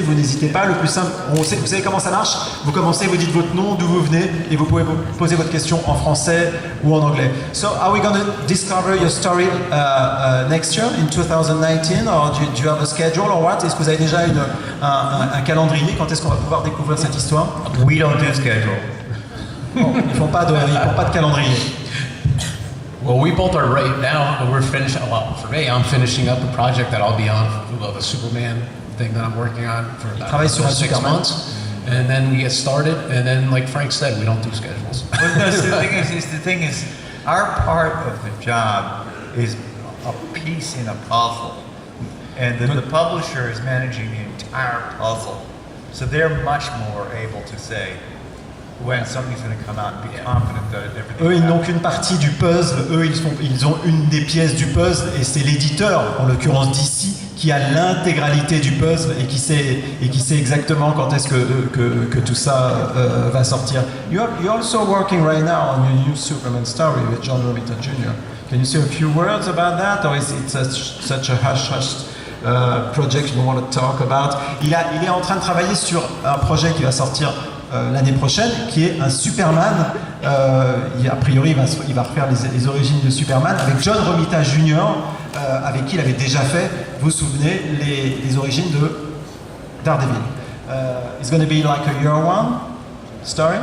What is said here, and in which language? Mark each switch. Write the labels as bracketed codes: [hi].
[fr] Vous n'hésitez pas, le plus simple, vous savez comment ça marche? Vous commencez, vous dites votre nom, d'où vous venez, et vous pouvez poser votre question en français ou en anglais. [en] So, are we going to discover your story next year, in 2019, or do you have a schedule or what? [fr] Est-ce que vous avez déjà un calendrier? Quand est-ce qu'on va pouvoir découvrir cette histoire? [en] We don't do schedule. [fr] Bon, ils font pas de calendrier. [en] Well, we both are right now. We're finishing. Well, for me, I'm finishing up a project that I'll be on, the Superman thing that I'm working on for about 6 months, and then we get started. And then, like Frank said, we don't do schedules. Well, no, so the thing is, our part of the job is a piece in a puzzle, and the publisher is managing the entire puzzle, so they're much more able to say when something's going to come out and be confident that everything. [fr] Eux, ils n'ont qu'une partie du puzzle. Eux, ils ont une des pièces du puzzle, et c'est l'éditeur, en l'occurrence d'ici, qui a l'intégralité du puzzle et qui sait exactement quand est-ce que tout ça va sortir. [en] You're also working right now on your new Superman story with John Romita Jr. Can you say a few words about that, or is it such a hush-hush project you want to talk about? [fr] Il est en train de travailler sur un projet qui va sortir l'année prochaine, qui est un Superman. A priori, il va refaire les origines de Superman avec John Romita Jr., avec qui il avait déjà fait, vous vous souvenez, les origines de Daredevil. [en] It's going to be like a year one story?